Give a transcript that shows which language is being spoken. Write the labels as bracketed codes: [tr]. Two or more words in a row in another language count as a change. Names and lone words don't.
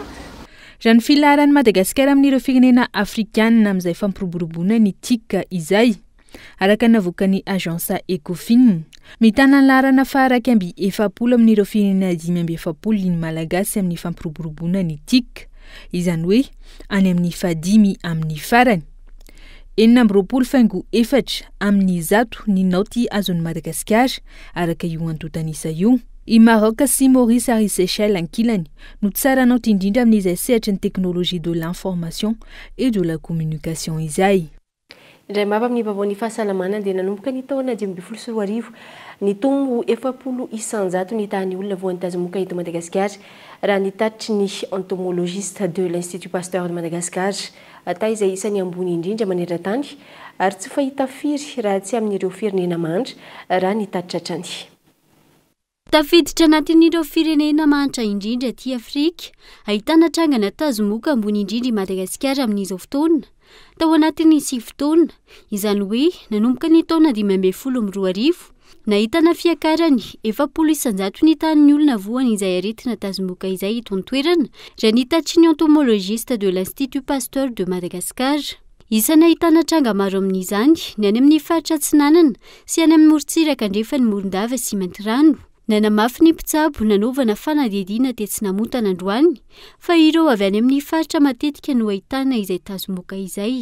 [mg] Raha ny filaharan'ny Madagasikara amin'ireo firenena afrikanina amin'izay fampiroboroboana ny TIC izay araka navoaka ny agence Ecofin mitana ny laharana faharaky amby 70 amin'ireo firenena 570 ny malagasy amin'ny fampiroboroboana ny TIC izany hoe any amin'ny fadimy amin'ny farany. 4 amin'ny 100 ny naoty azon'ny Madagasikara araka io antotanisa io. I Maroc sy Maurice ary Seychelles ankilany no tsara naoty indrindra amin'izay sehatra ny [fr] teknologie de l'information et de la communication [mg] izay. Indray mava amin'ny vaovao ny fahasalamana dia nanomboka ny taona 2024 ny tombo 70 isanjato ny tany olona voan'ny tazomoka eto Madagasikara raha nitatry ny [fr] entomologiste de l'Institut Pasteur de Madagascar [mg] ata izay isan'ny ambony indrindra maneran-tany ary tsy fahita firy raha tsy amin'ireo firenena mandra raha nitatitra hatrany. Tafiditra anatin'ireo firenena mantra indrindra aty Afrika ahitana trangana tazomoka ambony indrindra i Madagasikara amin'izao fotoana. Tao anatin'ny 7 taona izany hoe nanomboka ny taona 2012 nahitana fiakarany 70 isanjato ny tanin'ny olona voany izay aretina tazomoka izay eto an-toerana raha nitatry ny [fr] entomologiste de l'Institut Pasteur de Madagascar. [mg] Isany ahitana tranga maro amin'izany ny any amin'ny faritra Atsinanana sy any amin'ny morontsiraka andrefa ny Morondava sy Mantirano. Nanamafy ny mpitsabo nanaovana fanadihadiana tetsinamotana androany fa ireo avy any amin'ny faritra matetika no ahitana izay tazomoka izay.